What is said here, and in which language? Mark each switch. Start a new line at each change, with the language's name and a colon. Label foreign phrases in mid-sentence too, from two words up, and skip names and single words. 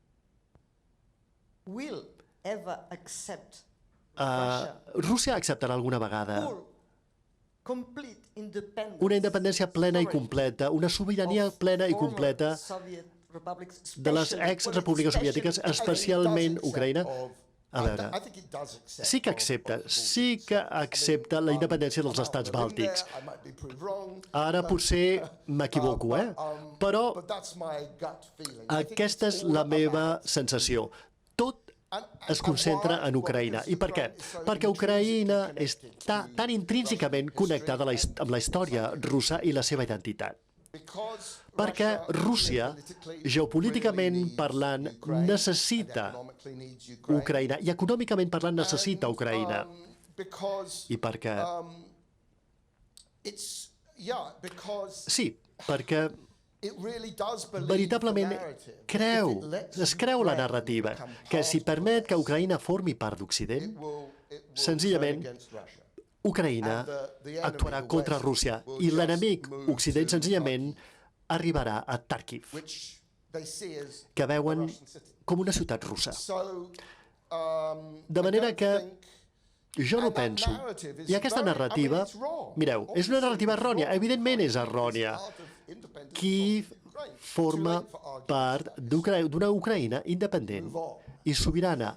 English: will ever accept
Catalan: Rússia acceptarà alguna vegada
English: full, complete independence
Catalan: una independència plena i completa, una sobirania plena i completa
English: Soviet republics,
Catalan: de les ex-repúbliques soviètiques, especialment Ucraïna. A veure,
English: I think it does accept
Catalan: sí que accepta la independència dels estats bàltics.
English: I might be proved wrong,
Catalan: Ara potser m'equivoco, però
English: but that's my gut feeling.
Catalan: aquesta és la meva sensació. Tot es concentra en Ucraïna. I per què? Perquè Ucraïna està tan intrínsecament connectada amb la història russa i la seva identitat.
English: Because
Catalan: Perquè Rússia, geopolíticament parlant, necessita
English: economically needs Ukraine.
Catalan: Ucraïna i econòmicament parlant necessita Ucraïna.
English: Because
Catalan: I perquè...
English: because
Catalan: Sí, perquè
English: it really does believe
Catalan: veritablement
English: the narrative.
Catalan: es creu la narrativa que si permet que Ucraïna formi part d'Occident, senzillament
English: Against Russia.
Catalan: Ucraïna actuarà contra Rússia i l'enemic Occident senzillament arribarà a Kharkiv,
English: Which they see as
Catalan: que veuen com una ciutat russa.
English: so.
Catalan: De manera que jo no penso. I aquesta narrativa, mireu, és una narrativa errònia, evidentment és errònia. Kiev forma part d'una Ucraïna independent i sobirana.